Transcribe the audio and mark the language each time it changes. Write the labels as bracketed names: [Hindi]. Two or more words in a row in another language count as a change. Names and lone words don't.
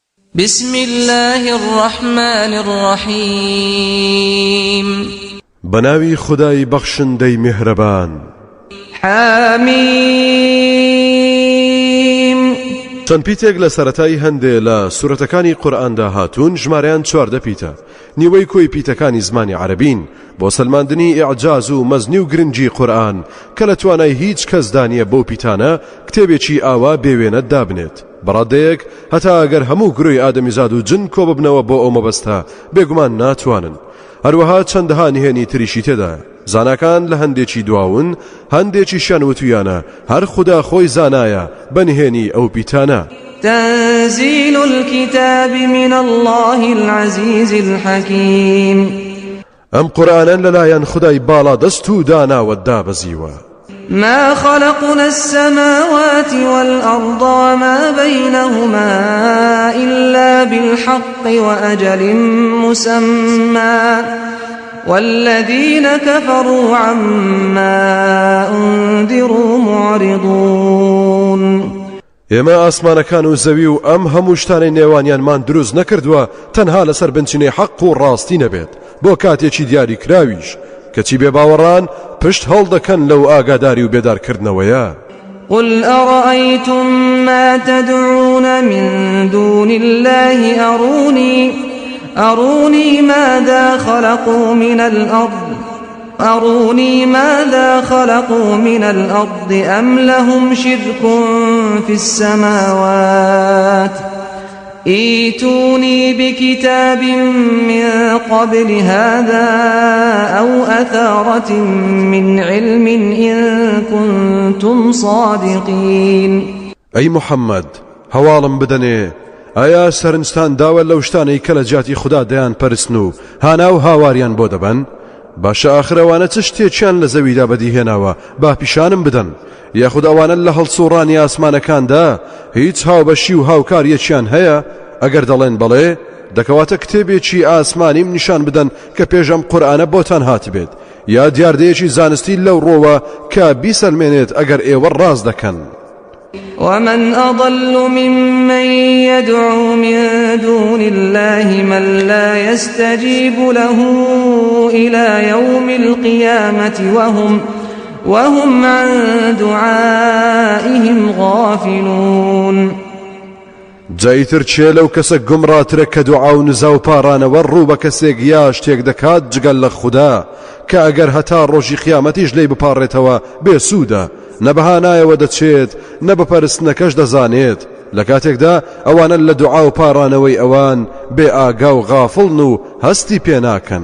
[Arabic] بسم الله الرحمن الرحيم [Central Kurdish] بناوي خداي بخشندي مهربان [Arabic] حاميم [Central Kurdish] چەند پیتێک لە سەرەتای هەندێ لە سورەتەکانی قورئاندا هاتوون ژمارەیان 14 پیتە نیوەی کۆی پیتەکانی زمانی عەرەبین بۆ سەلماندنی ئیعجاز و مەزنی و گرنگی قورئان کە لە توانای هیچ کەس دانیە بەو پیتانە کتێبێکی ئاوا بێوێنە دابنێت بەڕادەیەک هەتا ئەگەر هەموو گروی ئادەمیزاد و جن کۆ ببنەوە بۆ ئەو مەبەستە بێگومان ناتوانن هەروەها چەندەها نهێنی تریشی تێدایە زاناکان لە هەندێکی دواون هەندێکیشیان وتویانە هەر خوددا خۆی زانایە بەنهێنی ئەو پیتانە [Arabic] تنزيل الكتاب من الله العزيز الحكيم [Central Kurdish] ئەم قورئانە لەلایەن خودای باڵا دەست و داناوە دابەزیوە [Arabic] ما خلقنا السماوات والأرض وما بينهما إلا بالحق وأجل مسمى والذين كفروا عما أنذروا معرضون [Central Kurdish] ئێمە ئاسمانەکان و زەوی و ئەم هەموو شتانەی نێوانیانمان دروست نەکردووە تەنها لەسەر بنچینەی حەق و ڕاستی نەبێت بۆ کاتێکی دیاری کراویش کەچی بێباوەڕان پشت هەڵدەکەن لەو ئاگاداری و بێدارکردنەوەیە [Arabic] قل أرأيتم ما تدعون من دون الله أروني ماذا خلقوا من الأرض أم لهم شرك في السماوات ائتوني بكتاب من قبل هذا أو أثارة من علم إن كنتم صادقين [Central Kurdish] أي محمد هەواڵم بدەنێ ئایا سەرنجتان داوە لەو شتانەی کە لە جیاتی خوددا دەیان پەرستن و هانا و هاواریان بۆ دەبەن باشە ئاخرەوانە چ شتێکیان لە زەویدا بەدیهێناوە با پیشانم بدەن یاخود ئەوانە لە هەڵسوڕانی ئاسمانەکاندا هیچ هاوبەشی و هاوکاریەکیان هەیە ئەگەر دەڵێن بەڵێ دەکەواتە کتێبێکی ئاسمانیم نیشان بدەن کە پێشەم قورئانە بۆتان هاتبێت یا دیاردەیەکی زانستی لەو ڕۆوە کە بیسەلمێنێت ئەگەر ئێوە ڕاست دەکەن [Arabic] ومن أضل ممن يدعو من دون الله من لا يستجيب له إلى يوم القيامة وهم عن دعائهم غافلون [Central Kurdish] جایتر چێ لەو کەسە گومڕاترە کە دوعا و نزا و پارانەوە ڕوو بە کەسێک یا شتێک دەکات جگەل لە خوددا کە ئەگەر هەتا ڕۆژی قیامەتیش لێی بپاڕێتەوە بێسوودە نە بەهانایەوە دەچێت نە بە پەرستنەکەش دەزانێت لە کاتێکدا ئەوانە لە دوعا و پارانەوەی ئەوان بێ ئاگا و غافڵن و هەستی پێناکەن